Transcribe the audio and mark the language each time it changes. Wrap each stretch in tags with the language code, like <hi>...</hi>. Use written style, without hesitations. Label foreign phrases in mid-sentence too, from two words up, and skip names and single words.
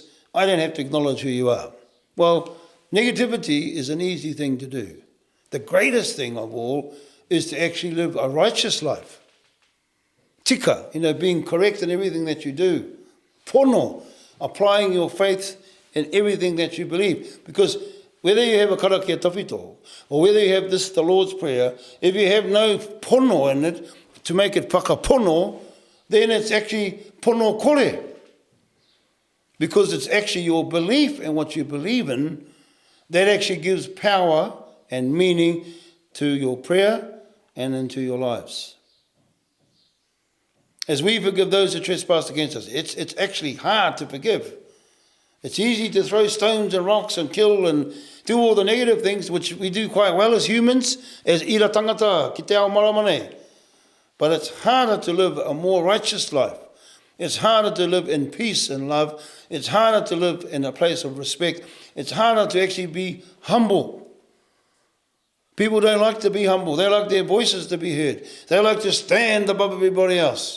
<en>I don't have to acknowledge who you are. Well, negativity is an easy thing to do. The greatest thing of all is to actually live a righteous life. Tika, being correct in everything that you do. Pono, applying your faith in everything that you believe. Because whether you have a</en> <mi>karakia tawhito,</mi> <en>or whether you have the Lord's Prayer, if you have no pono in it, to make it whakapono, then it's actually</en> <mi>pono kore.</mi> <en>Because it's actually your belief and what you believe in that actually gives power and meaning to your prayer and into your lives. As we forgive those who trespass against us, it's actually hard to forgive. It's easy to throw stones and rocks and kill and do all the negative things, which we do quite well as humans, as</en> <mi>ira tangata, ki te ao maramane.</mi> <en>But it's harder to live a more righteous life. It's harder to live in peace and love. It's harder to live in a place of respect. It's harder to actually be humble. People don't like to be humble. They like their voices to be heard. They like to stand above everybody else.</en>